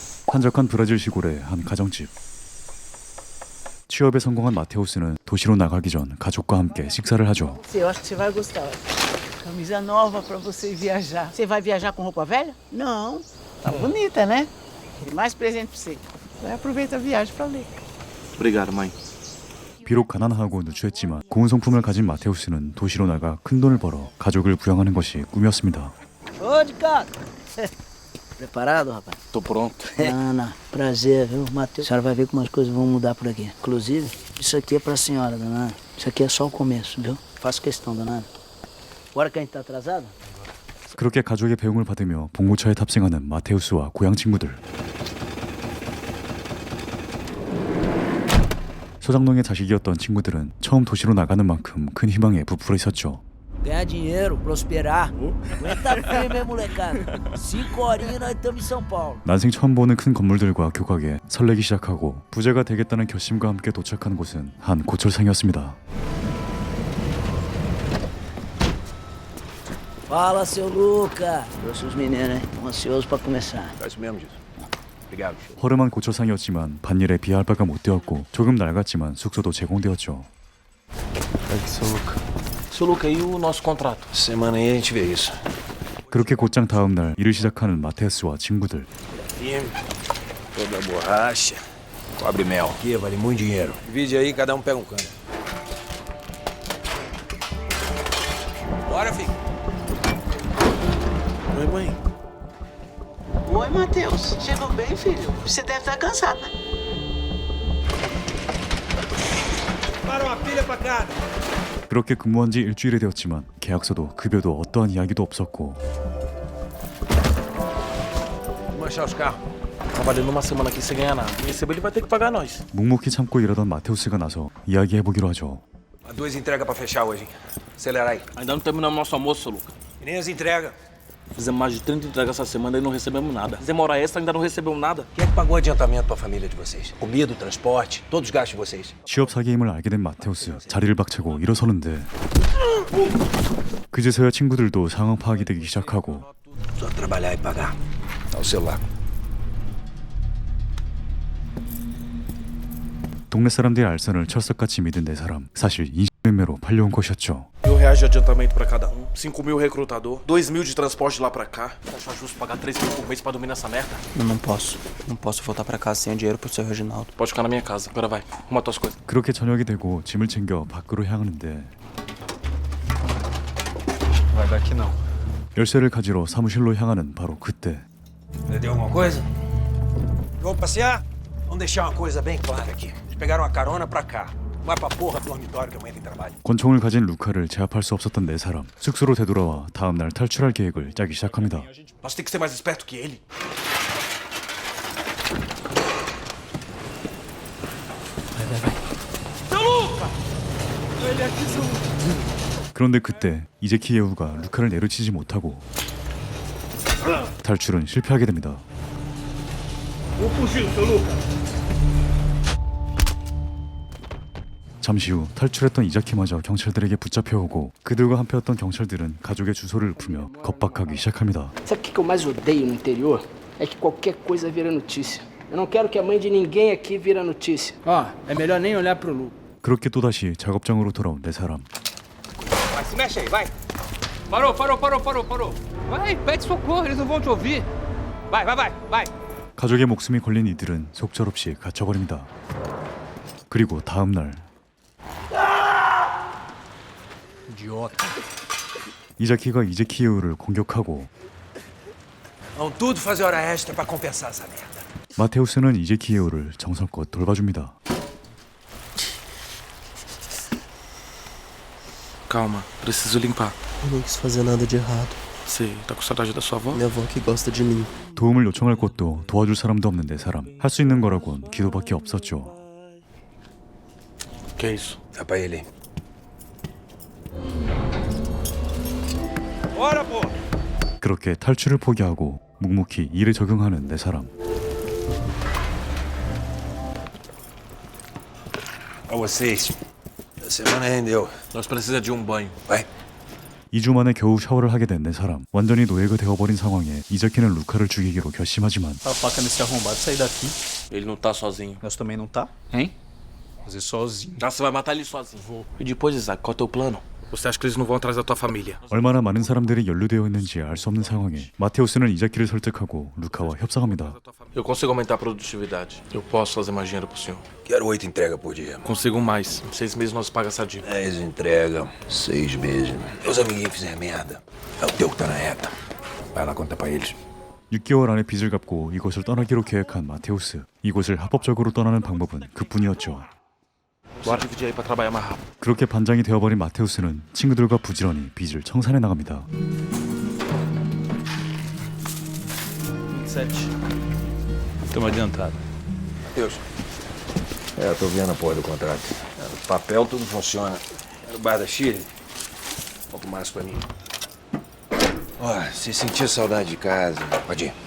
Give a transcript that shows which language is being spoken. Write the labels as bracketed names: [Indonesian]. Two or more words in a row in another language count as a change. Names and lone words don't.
[Korean] 한적한 브라질 시골의 한 가정집. 취업에 성공한 마테우스는 도시로 나가기 전 가족과 함께 식사를 하죠. [Portuguese] Eu acho que você vai gostar. Camisa nova para você viajar. Você vai viajar com roupa velha? Não. Tá bonita, né? Tem mais presente para você. Vai aproveita a viagem para ler. Obrigado, mãe. [Korean] 비록 가난하고 누추했지만 고운 성품을 가진 마테우스는 도시로 나가 큰 돈을 벌어 가족을 부양하는 것이 꿈이었습니다. [Portuguese] Ô, de casa. Preparado, rapaz? Tô pronto. Ana, prazer, viu? Matheus, a senhora vai ver como as coisas vão mudar por aqui. Inclusive, isso aqui é pra senhora, dona Ana. Isso aqui é só o começo, viu? Faço questão, dona Ana. Agora que a gente tá atrasado? [Korean] 그렇게 가족의 배웅을 받으며 봉고차에 탑승하는 마테우스와 고향 친구들. 소장농의 자식이었던 친구들은 처음 도시로 나가는 만큼 큰 희망에 부풀어 있었죠. [Portuguese] Ganhar dinheiro, prosperar. Aguenta firme, molecada. 5 horinhas nós estamos em São Paulo. [Korean] 난생 처음 보는 큰 건물들과 교각에 설레기 시작하고 부자가 되겠다는 결심과 함께 도착한 곳은 한 고철상이었습니다. [Portuguese] Fala, seu Luca. Trouxe os meninos, hein? Tô ansioso pra começar. Faz mesmo disso. Obrigado. [Korean] 허름한 고철상이었지만 반일에 비할 바가 못 되었고 조금 낡았지만 숙소도 제공되었죠. [Portuguese] Pede seu Luca. Seu Luca, e o nosso contrato? Semana aí a gente vê isso. [Korean] 그렇게 곧장 다음 날 일을 시작하는 마테우스와 친구들. [Portuguese] Firme. Toda borracha. Cobre mel. Aqui vale muito dinheiro. Divide aí, cada um pega um cano. Bora, filho. Oi, mãe. Oi, Matheus. Chegou bem, filho? Você deve estar cansado, né? Para uma pilha pra cá. [Korean] 그렇게 근무한 지 일주일이 되었지만 계약서도 급여도 어떠한 이야기도 없었고 [Portuguese] Manchar os carros. Trabalhando uma semana aqui sem ganhar nada. Receber ele vai ter que pagar nós. [Korean] 묵묵히 참고 일하던 마테우스가 나서 이야기해보기로 하죠. [Portuguese] Há 2 entregas pra fechar hoje, hein? Acelera aí. Ainda não terminamos nosso almoço, seu Luca. E nem as entregas. Fizemos mais de 30 entregas essa semana e não recebemos nada. Fizemos hora extra e ainda não recebemos nada. Quem é que pagou o adiantamento pra família de vocês? Comida, transporte, todos os gastos de vocês. [Korean] 취업 사기임을 알게 된 마테우스 자리를 박차고 일어서는데 그제서야 친구들도 상황 파악이 되기 시작하고 [Portuguese] Só trabalhar e pagar. Dá o celular. [Korean] 동네 사람들의 알선을 철석같이 믿은 네 사람 사실 인신매매로 팔려온 것이었죠. [Portuguese] R$1.000 de adiantamento pra cada um, 5.000 recrutador, 2.000 de transporte de lá pra cá. Acha justo pagar 3.000 por mês pra dormir nessa merda? Eu não posso. Não posso voltar pra casa sem dinheiro pro seu Reginaldo. Pode ficar na minha casa. Agora vai, arruma tuas coisas. [Korean] 그렇게 저녁이 되고 짐을 챙겨 밖으로 향하는데 [Portuguese] Vai daqui não. [Korean] 열쇠를 가지러 사무실로 향하는 바로 그때 [Portuguese] Entendeu alguma coisa? Vamos passear? Vamos deixar uma coisa bem clara aqui. Eles pegaram uma carona pra cá. Vai pra porra do dormitório que amanhã tem trabalho. [Korean] 권총을 가진 루카를 제압할 수 없었던 네 사람 숙소로 되돌아와 다음 날 탈출할 계획을 짜기 시작합니다. [Portuguese] Nós tem que ser mais esperto que ele. [Korean] 그런데 그때 이제키 예우가 루카를 내려치지 못하고 탈출은 실패하게 됩니다. 잠시 후 탈출했던 이자키마저 경찰들에게 붙잡혀오고 그들과 함께했던 경찰들은 가족의 주소를 읊으며 겁박하기 시작합니다. [Portuguese] Sabe o que eu mais odeio no interior? É que qualquer coisa vira notícia. Eu não quero que a mãe de ninguém aqui vira notícia. Ó, é melhor nem olhar pro Lu. [Korean] 그렇게 또다시 작업장으로 돌아온 네 사람. [Portuguese] Vai, se mexe aí, vai. Parou. Vai, pede socorro, eles não vão te ouvir. Vai. [Korean] 가족의 목숨이 걸린 이들은 속절없이 갇혀버립니다. 그리고 다음 날 이자키가 이제키 예우를 공격하고 [Portuguese] Vão tudo fazer hora extra pra compensar essa merda. [Korean] 마테우스는 이제키 예우를 정성껏 돌봐줍니다. [Portuguese] Calma, preciso limpar. Eu não quis fazer nada de errado. Sei, tá com saudade da sua avó? Minha avó que gosta de mim. [Korean] 도움을 요청할 곳도 도와줄 사람도 없는 네 사람. 할 수 있는 거라곤 기도밖에 없었죠. [Portuguese] Que é isso? Dá pra ele. Bora, pô! [Korean] 그렇게 탈출을 포기하고 묵묵히 일에 적응하는 네 사람. [Portuguese] Pra vocês. A semana rendeu. Nós precisamos de um banho. Vai. [Korean] 2주 만에 겨우 샤워를 하게 된 네 사람. 완전히 노예가 되어버린 상황에 이자키는 루카를 죽이기로 결심하지만 [Portuguese] A faca nesse arrombado sair daqui. Ele não tá sozinho. Nós também não tá, hein? Fazer sozinho. Ah, você vai matar ele sozinho. Vou. E depois, Isaac, qual é o teu plano? Você acha que eles não vão atrás da tua família? [Korean] 얼마나 많은 사람들이 연루되어 있는지 알 수 없는 상황에 마테우스는 이자키를 설득하고 루카와 협상합니다. [Portuguese] Eu consigo aumentar a produtividade. Eu posso fazer mais dinheiro pro senhor. Quero 8 entregas por dia. Consigo mais. Em 6 meses nós pagamos essa dívida. 10 entregas, 6 meses. Meus amiguinhos fizeram merda. É o teu que tá na reta. Vai lá contar pra eles. [Korean] 6개월 안에 빚을 갚고 이곳을 떠나기로 계획한 마테우스. 이곳을 합법적으로 떠나는 방법은 그뿐이었죠. [Portuguese] Bora dividir aí pra trabalhar mais rápido. [Korean] 그렇게 반장이 되어버린 마테우스는 친구들과 부지런히 빚을 청산해 나갑니다. [Portuguese] 27. Estamos adiantados. Matheus. Eu tô vendo a porra do contrato. No papel tudo funciona. No bar da Chile, falta mais pra mim. Ó, se sentir saudade de casa, pode ir.